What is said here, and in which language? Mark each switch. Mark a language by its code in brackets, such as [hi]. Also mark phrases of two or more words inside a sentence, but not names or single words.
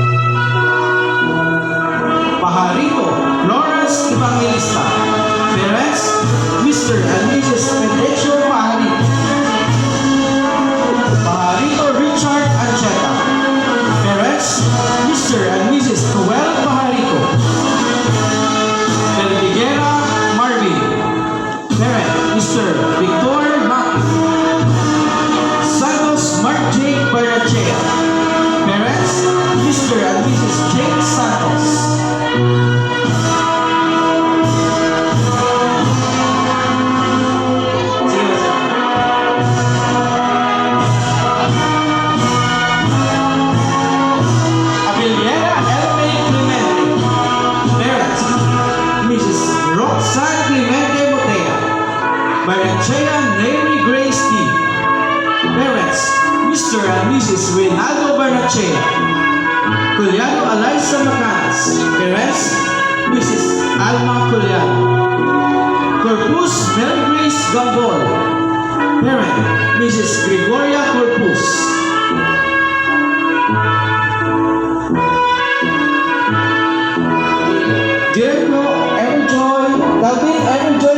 [en] Pajarito Lawrence Evangelista. Parents, Mr. and Mrs. Pedro Pajarito. Pajarito Richard Ancheta. Parents, Mr. and Mrs. Joel Pajarito. Perdiguera Marvin. Parent, Mr. Victor Maki. Santos Mark J. Barachea. Parents, Mr. and Mrs. Jake Santos. Abiliera L.A. Clemente. Parents, Mrs. Roxanne Clemente Motea. Barachea Neri Grace D. Parents, Mr. and Mrs. Reynaldo Barachea. Culiano Eliza Macanas. Parents, Mrs. Alma Culiano. Corpus Mary Grace Gambol. Parent, Mrs. Gregoria Corpus. Jericho Everjoy, Calvin Everjoy.